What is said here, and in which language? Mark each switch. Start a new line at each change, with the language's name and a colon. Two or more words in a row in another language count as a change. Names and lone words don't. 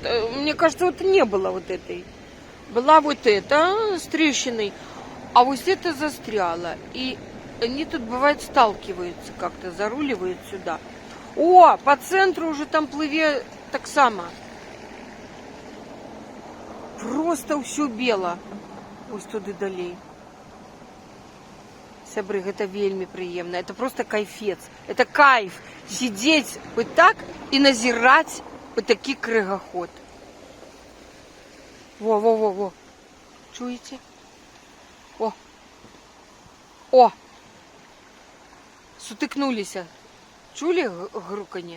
Russian: Мне кажется, вот не было вот этой. Была вот эта с трещиной, а вот это застряло. И они тут, бывает, сталкиваются как-то, заруливают сюда. О, по центру уже там
Belarusian: плыве так само.
Russian: Просто все бело.
Belarusian: Ось туды далей. Сябры, это вельми приемно.
Russian: Это просто кайфец. Это кайф. Сидеть вот так и назирать вот такий крыгоход.
Belarusian: Во. Чуете? О. О. Сутыкнулись. Чули груканье?